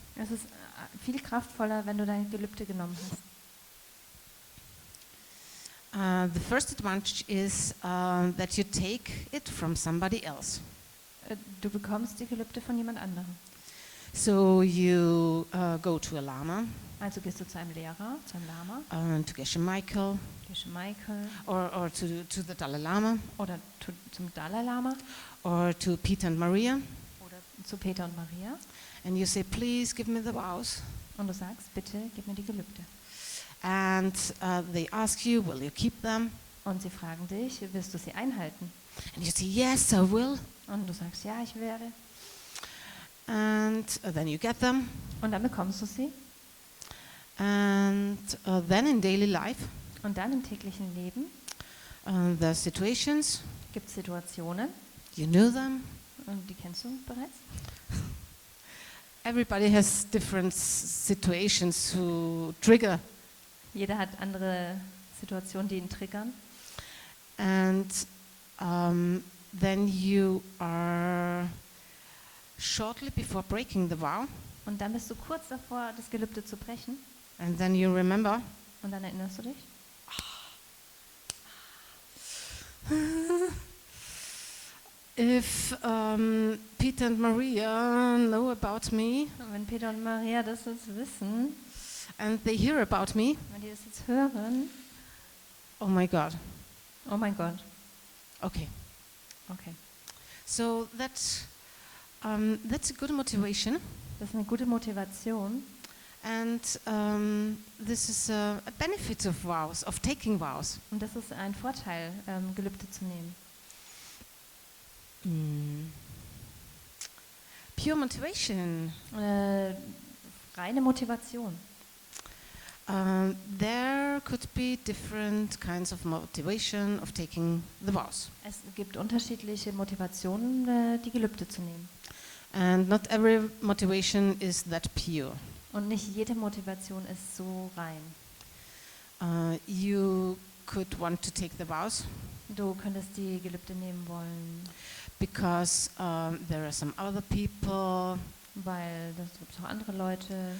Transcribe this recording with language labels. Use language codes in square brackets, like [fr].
[de] Es ist viel kraftvoller, wenn du dein Gelübde genommen hast. [en] The first advantage is that you take it from somebody else. [de] Du bekommst die Gelübde von jemand anderem. [en] So you go to a Lama, [de] Also gehst du zu einem Lehrer, zu einem Lama, [en] to Geshe Michael, [de] Geshe Michael [en] or to the Dalai Lama, [de] oder zum Dalai Lama [en] or to Peter and Maria, [de] oder zu Peter und Maria [en] and you say, please give me the vows. [de] und du sagst, bitte gib mir die Gelübde. [en] And they ask you, will you keep them? [de] Und sie fragen dich, wirst du sie einhalten? [en] And you say, yes, I will. [de] Und du sagst, ja, ich werde. [en] And then you get them. [de] Und dann bekommst du sie. [en] And then in daily life, [de] Und dann im täglichen Leben [en] there are situations, [de] gibt es Situationen, [en] you know them. [de] und die kennst du bereits. [en] Everybody has different situations who trigger. [de] Jeder hat andere Situationen, die ihn triggern. [en] And then you are shortly before breaking the vow, [de] Und dann bist du kurz davor, das Gelübde zu brechen. [en] and then you remember, [de] Und dann erinnerst du dich. [en] if Peter and Maria know about me, [de] Und wenn Peter und Maria das jetzt wissen, [en] and they hear about me, [de] wenn die das jetzt hören, [en] oh my God. [de] oh mein Gott, [en] Okay, [de] okay. [en] so that's a good motivation, [de] Das ist eine gute Motivation. [en] and this is a benefit of vows, of taking vows. [de] Und das ist ein Vorteil, Gelübde zu nehmen. [en] Pure motivation. [de] Reine Motivation. [en] There could be different kinds of motivation of taking the vows. [de] Es gibt unterschiedliche Motivationen, die Gelübde zu nehmen. [en] And not every motivation is that pure. [de] Und nicht jede Motivation ist so rein. [en] You could want to take the vows [de] Du könntest die Gelübde nehmen wollen, [en] because there are some other people, [de] weil es gibt auch andere Leute,